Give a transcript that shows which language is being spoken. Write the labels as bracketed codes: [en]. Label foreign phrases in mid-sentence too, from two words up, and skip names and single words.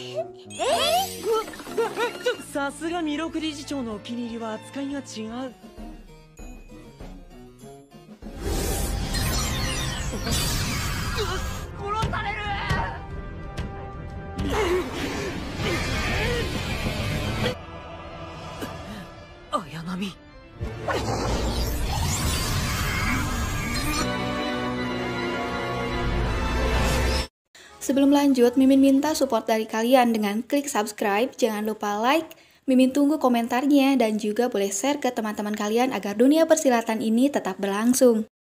[ja] さすが弥勒理事長のお気に入りは扱いが違う。殺される。綾波。 [id] Sebelum lanjut, Mimin minta support dari kalian dengan klik subscribe, jangan lupa like, Mimin tunggu komentarnya, dan juga boleh share ke teman-teman kalian agar dunia persilatan ini tetap berlangsung.